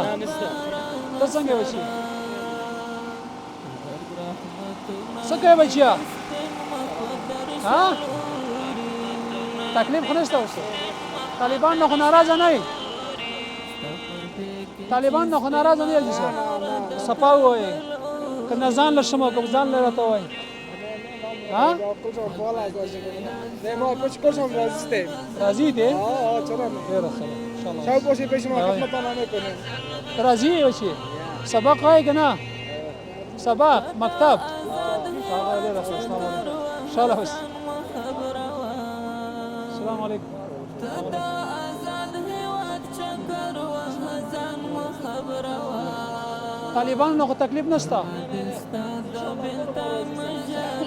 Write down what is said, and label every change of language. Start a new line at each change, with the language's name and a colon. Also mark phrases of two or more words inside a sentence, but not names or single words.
Pashto: ته څنګه یې بچي؟ څه کوې بچیا؟ تکلیف خو نشته اوس؟ طالبان نه خو ناراضه نه یې؟ طالبان نه خو ناراضه نه یې صاحب؟ صفا ووایې که نه ځان له شمه که ځان له راته وایې.
Persian: ما کجام راضی
Pashto: راضی دی؟
Persian: چرا نه؟
Pashto: ډېره ښه ده انشاءالله.
Persian: شاید باشی پیش ما خدمتانه میکنیم.
Pashto: راضی یې بچی؟ سبق وایې که نه؟ سبق مکتب؟ ډېره ښه.
Arabic: السلام علیکم.
Pashto: انشاءالله اوس
Arabic: السلام علیکم.
Pashto: طالبان نه خو تکلیف نشته؟